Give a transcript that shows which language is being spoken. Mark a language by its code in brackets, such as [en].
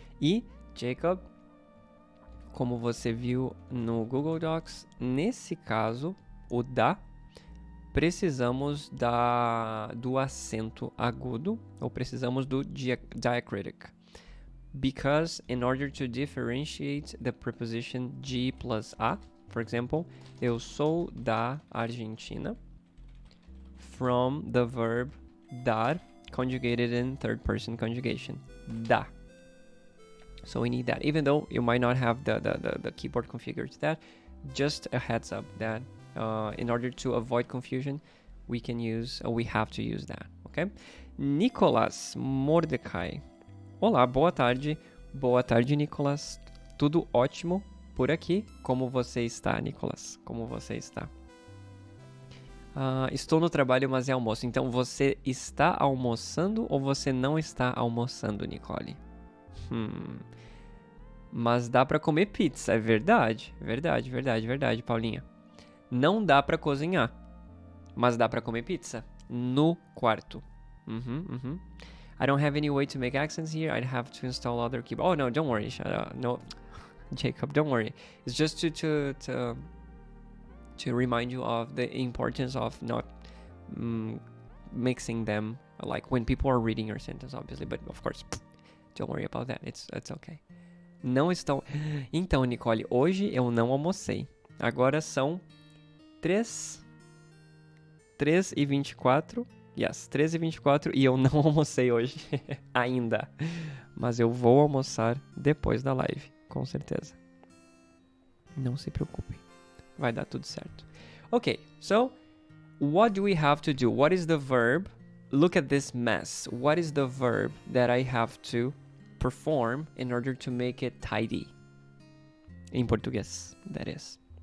[pt] E, Jacob, como você viu no Google Docs, nesse caso, o dá, precisamos do acento agudo, ou precisamos do diacritic. [en] Because in order to differentiate the preposition G plus A, for example, [pt] eu sou da Argentina, [en] from the verb dar, conjugated in third person conjugation. Dá. So we need that. Even though you might not have the keyboard configured to that, just a heads up that in order to avoid confusion, we have to use that, okay? [pt] Nicolas Mordecai. Olá, boa tarde. Boa tarde, Nicolas. Tudo ótimo por aqui. Como você está, Nicolas? Como você está? Estou no trabalho, mas é almoço. Então, você está almoçando ou você não está almoçando, Nicole? Mas dá pra comer pizza, é verdade. Verdade, verdade, verdade, Paulinha. Não dá pra cozinhar, mas dá pra comer pizza no quarto. [en] I don't have any way to make accents here. I'd have to install other keyboard. Oh, no, don't worry. No, Jacob, don't worry. It's just to remind you of the importance of not mixing them, like when people are reading your sentence, obviously. But of course, don't worry about that. It's okay. [pt] Não estão... Então, Nicole, hoje eu não almocei. Agora são 3h24. Yes, 3h24 e eu não almocei hoje ainda. Mas eu vou almoçar depois da live, com certeza. Não se preocupem. Vai dar tudo certo. [en] Okay, so what do we have to do? What is the verb? Look at this mess. What is the verb that I have to perform in order to make it tidy? In português, that is.